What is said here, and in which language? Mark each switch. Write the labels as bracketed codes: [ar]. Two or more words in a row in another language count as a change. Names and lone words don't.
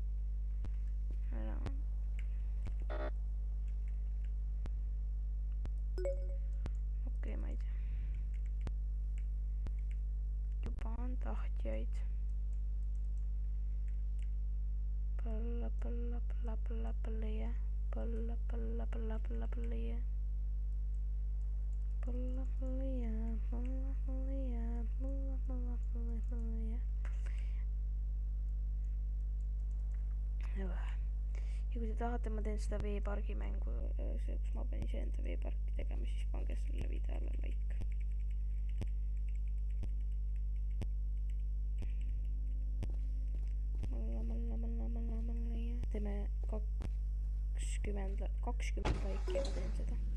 [et] Okei, ma ei tea. Juba on tahtjaid. Põlla, jah. Palla, palla, palla, palla, palla, yeah. Palla, palla, yeah. Palla, palla, yeah. Palla, palla, palla, palla, yeah. Ja kui te tahate, ma teen seda veepargi mängu, see, kus ma pean iseenda veeparki tegema, siis pange selle videole like. Malla, ja teeme 20 laiki ja ma teen seda.